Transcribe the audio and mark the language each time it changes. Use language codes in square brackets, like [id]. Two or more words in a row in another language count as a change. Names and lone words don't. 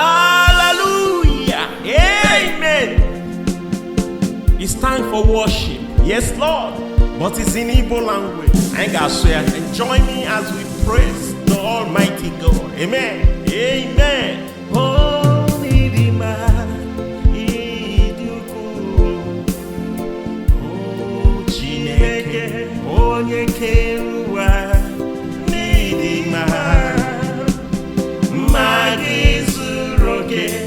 [en] Hallelujah. Amen. It's time for worship. Yes, Lord. But it's in Igbo language. I ain't gonna swear. And join me as we praise the Almighty God. [ig] Amen. Amen. Oh, Idima, Iduku. Oh, Chineke, onye kere ụwa. Idima. Mma gị zuru oke.